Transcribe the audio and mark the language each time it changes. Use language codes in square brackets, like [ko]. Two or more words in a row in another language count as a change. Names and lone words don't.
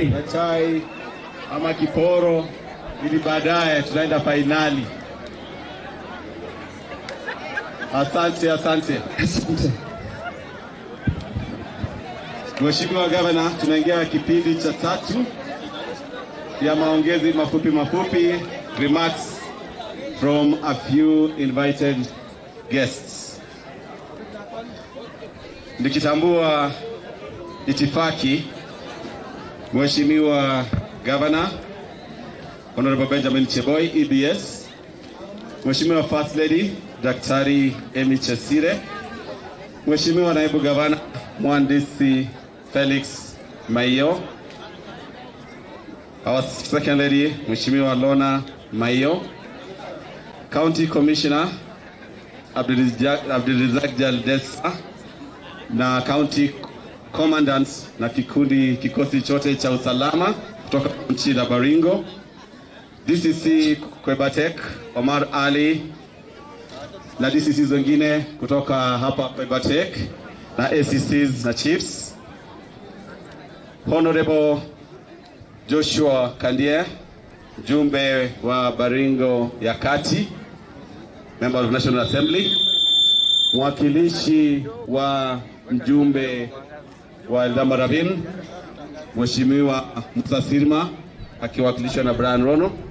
[sw] na chai ama kiporo, ili baadaye tunaenda fainali. Asante. Asante. Mheshimiwa Gavana, tunaingia kipindi cha 3 ya maongezi mafupi, [en] remarks from a few invited guests. [sw] Nikitambua itifaki, Mheshimiwa Gavana Honorable Benjamin Cheboi EBS, Mheshimiwa [en] First Lady [sw] Daktari Emi Chesire, Mheshimiwa Naibu Gavana Mhandisi Felix Maiyo, [en] our Second Lady Mheshimiwa Lona Maiyo, County Commissioner Abdulrazak Jaldesa na County Commandants [sw] na kikosi chote cha usalama kutoka nchi la Baringo, DCC Kwebatek Omar Ali na DCCs wengine kutoka hapa Kwebatek na ACCs na Chiefs, Honorable Joshua Kandie, mjumbe wa Baringo ya Kati, [en] Member of National Assembly, [sw] mwakilishi wa mjumbe wa Eldama Ravine, Mheshimiwa Musa Sirma akiwakilishwa na Brian Rono,